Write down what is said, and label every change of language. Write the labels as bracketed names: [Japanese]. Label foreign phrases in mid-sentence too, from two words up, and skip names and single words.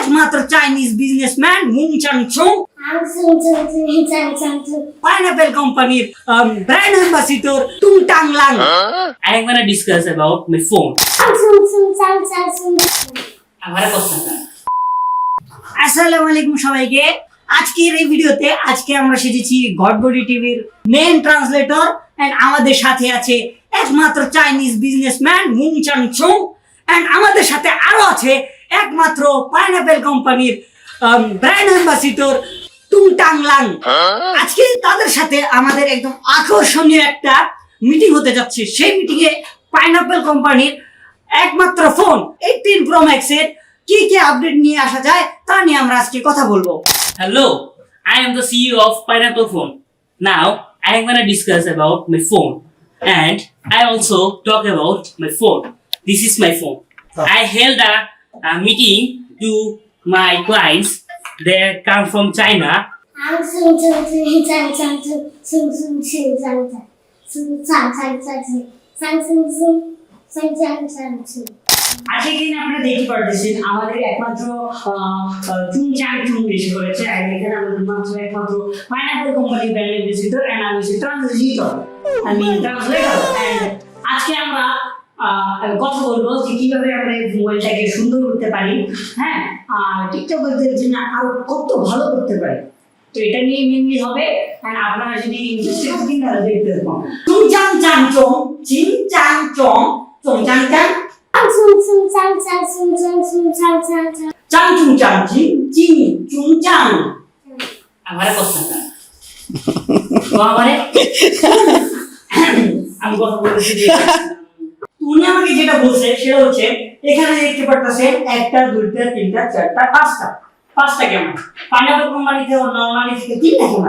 [Bangla] একমাত্র [English] Chinese businessman [Bangla] মুং চাং চুং পাইনাপেল কোম্পানির [English] brand ambassador [Bangla] তুং টাং লাং। [English] I am gonna discuss about my phone. [Bangla] আসসালামু আলাইকুম সবাইকে। আজকের এই ভিডিওতে আমরা সেজেছি গডবডি টিভির [English] main translator and [Bangla] আমাদের সাথে আছে একমাত্র [English] Chinese businessman [Bangla] মুং চাং চুং এন্ড আমাদের সাথে আরো আছে একমাত্র পাইনাপেল কোম্পানির [English] brand ambassador [Bangla] তুং টাং লাং। আজকে তাদের সাথে আমাদের একদম আকর্ষণীয় একটা মিটিং হতে যাচ্ছে। সেই মিটিং এ পাইনাপেল কোম্পানির একমাত্র ফোন 18 Pro Max এর কি কি আপডেট নিয়ে আসা যায় তা নিয়ে আমরা আজকে কথা বলবো। [English] Hello, I am the CEO of Pineapple Phone. Now, I am gonna discuss about my phone, and I also talk about my phone. This is my phone. I held a meeting to my clients. They come from China. [Bangla] আজকে দিনে আপনারা দেখতে পারতেছেন আমাদের একমাত্র চুং চাং চুং এসে করেছে। আর এখানে আমাদের মাত্র একমাত্র পাইনাপল কোম্পানি [English] brand ambassador and [Bangla] আমি [English] translator and [Bangla] আজকে আমরা কথা বলবো যে কিভাবে আমরা এই মোবাইলটাকে সুন্দর করতে পারি, হ্যাঁ, আর টিকটকারদের জন্য আরো কত ভালো করতে পারি। তো এটা নিয়ে মেনলি হবে। এন্ড আপনারা যদি ইন্টারেস্টেড থাকেন তাহলে দেখতে থাকুন। চুং চাং চাং চং চিং চাং চং চং চাং চাং চাং চুং চাং চিং চিং চুং চাং। আমার কথাটা তো আমি কথা বলতেছি যে উনি আমাকে যেটা বলছে সেটা হচ্ছে এখানে দেখতে পারতেছেন একটা দুইটা তিনটা চারটা পাঁচটা ক্যামেরা পাইনাপল কোম্পানিতে নরমালি থেকে তিনটা ক্যামেরা।